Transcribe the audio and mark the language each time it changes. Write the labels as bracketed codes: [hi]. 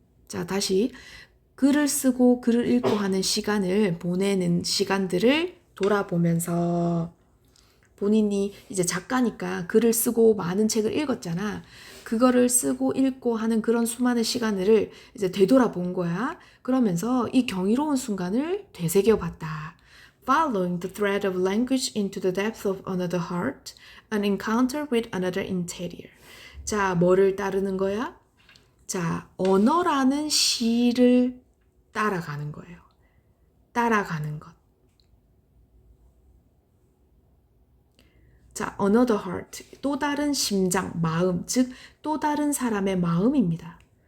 [ko] 자, 다시 글을 쓰고 글을 읽고 하는 시간을 보내는 시간들을 돌아보면서 본인이 이제 작가니까 글을 쓰고 많은 책을 읽었잖아. 그거를 쓰고 읽고 하는 그런 수많은 시간을 이제 되돌아본 거야. 그러면서 이 경이로운 순간을 되새겨 봤다. [en] Following the thread of language into the depth of another heart, an encounter with another interior. [ko] 자, 뭐를 따르는 거야? 자, 언어라는 시를 따라가는 거예요. 따라가는 것. 자, [en] another heart, [ko] 또 다른 심장, 마음, 즉 또 다른 사람의 마음입니다.